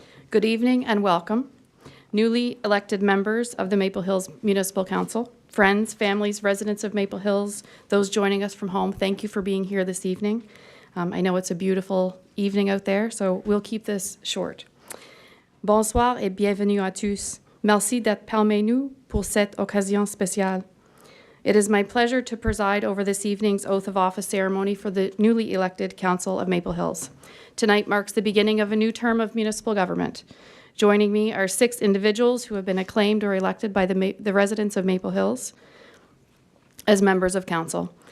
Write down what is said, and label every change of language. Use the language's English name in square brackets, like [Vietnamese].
[English] Good evening and welcome. Newly elected members of the Maple Hills Municipal Council, friends, families, residents of Maple Hills, those joining us from home, thank you for being here this evening. I know it's a beautiful evening out there, so we'll keep this short. [French] Bonsoir et bienvenue à tous. Merci d'être parmi nous pour cette occasion spéciale. [English] It is my pleasure to preside over this evening's oath of office ceremony for the newly elected Council of Maple Hills. Tonight marks the beginning of a new term of municipal government. Joining me are 6 individuals who have been acclaimed or elected by the residents of Maple Hills as members of council.